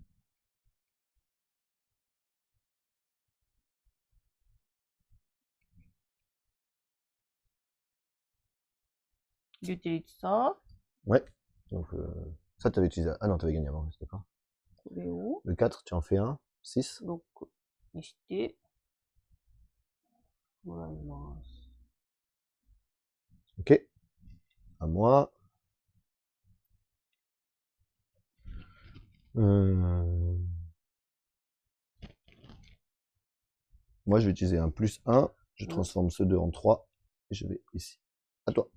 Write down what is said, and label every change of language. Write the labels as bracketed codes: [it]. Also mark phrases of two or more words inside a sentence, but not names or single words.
[fr] J'utilise ça. Ouais. Donc ça tu avais utilisé. Ah non, tu avais gagné avant, d'accord. [ja] これを [fr] Le 4, tu en fais un. 6. [ja] 6 にしてもらいます。 [fr] Ok. À moi. Moi je vais utiliser un plus 1. Je transforme ce 2 en 3. Et je vais ici. À toi.